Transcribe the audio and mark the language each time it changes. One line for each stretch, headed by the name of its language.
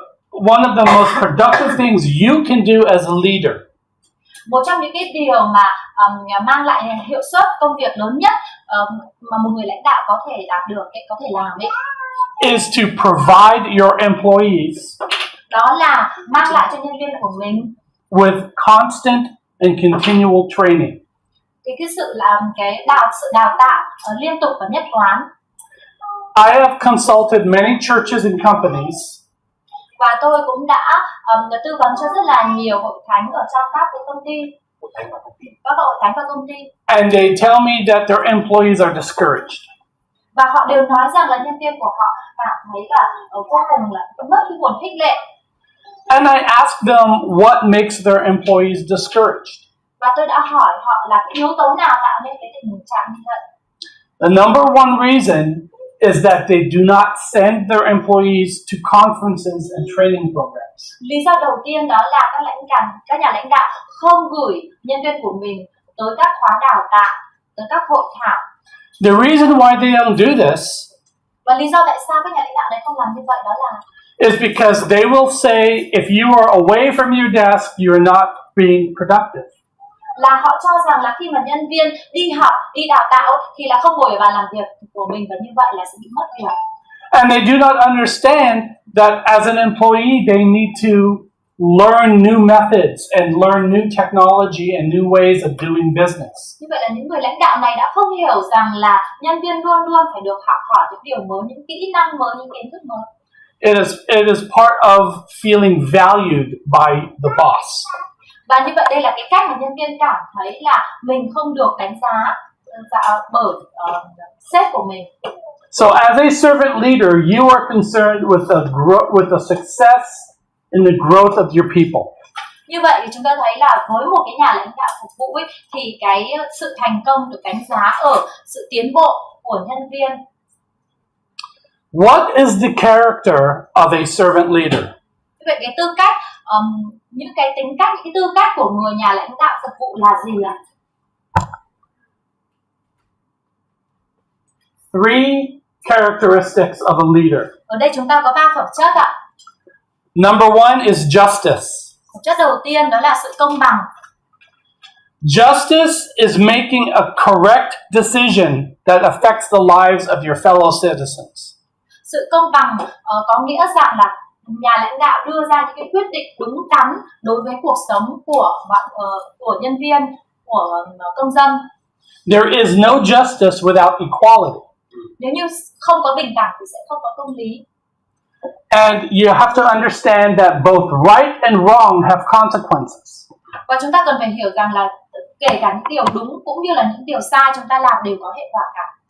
English: One of the most productive things you can do as a leader
Vietnamese: Một trong những cái điều mà mang lại hiệu suất công việc lớn nhất mà một người lãnh đạo có thể đạt được, có thể làm ấy,
English: is to provide your employees
Vietnamese: đó là mang lại cho nhân viên của mình
English: with constant and continual training.
Vietnamese: cái sự làm sự đào tạo liên tục và nhất quán.
English: I have consulted many churches and companies,
Vietnamese: Và tôi cũng đã tư vấn cho rất là nhiều hội thánh ở trong các cái công ty, các hội thánh và công ty.
English: and they tell me that their employees are discouraged.
Vietnamese: Và họ đều nói rằng là nhân viên của họ cảm thấy là vô cùng là mất cái nguồn khích lệ.
English: And I asked them what makes their employees discouraged.
Vietnamese: Và tôi đã hỏi họ là cái yếu tố nào tạo nên cái tình trạng như vậy.
English: The number one reason is that they do not send their employees to conferences and training programs.
Vietnamese: Lý do đầu tiên đó là các nhà lãnh đạo không gửi nhân viên của mình tới các khóa đào tạo, tới các hội thảo.
English: The reason why they don't do this
Vietnamese: Và lý do tại sao các nhà lãnh đạo này không làm như vậy đó là
English: is because they will say if you are away from your desk, you're not being productive.
Vietnamese: là họ cho rằng là khi mà nhân viên đi học, đi đào tạo thì là không ngồi ở bàn làm việc của mình, và như vậy là sẽ bị mất việc.
English: And they do not understand that as an employee, they need to learn new methods and learn new technology and new ways of doing business.
Vietnamese: Như vậy là những người lãnh đạo này đã không hiểu rằng là nhân viên luôn luôn phải được học hỏi những điều mới, những kỹ năng mới, những kiến thức mới.
English: It is part of feeling valued by the boss.
Vietnamese: Và như vậy đây là cái cách mà nhân viên cảm thấy là mình không được đánh giá bởi sếp của mình.
English: So as a servant leader, you are concerned with the success and the growth of your people.
Vietnamese: Như vậy thì chúng ta thấy là với một cái nhà lãnh đạo phục vụ ấy, thì cái sự thành công được đánh giá ở sự tiến bộ của nhân viên.
English: What is the character of a servant leader?
Vietnamese: Vậy cái tư cách, những cái tính cách, những cái tư cách của người nhà lãnh đạo phục vụ là gì ạ?
English: 3 characteristics of a leader.
Vietnamese: Ở đây chúng ta có 3 phẩm chất ạ.
English: Number 1 is justice.
Vietnamese: Phẩm chất đầu tiên đó là sự công bằng.
English: Justice is making a correct decision that affects the lives of your fellow citizens.
Vietnamese: Sự công bằng có nghĩa rằng là nhà lãnh đạo đưa ra những cái quyết định đúng đắn đối với cuộc sống của nhân viên, của công dân.
English: There is no justice without equality.
Vietnamese: Nếu như không có bình đẳng thì sẽ không có công lý.
English: And you have to understand that both right and wrong have consequences.
Vietnamese: Và chúng ta cần phải hiểu rằng là kể cả những điều đúng cũng như là những điều sai chúng ta làm đều có hệ quả cả.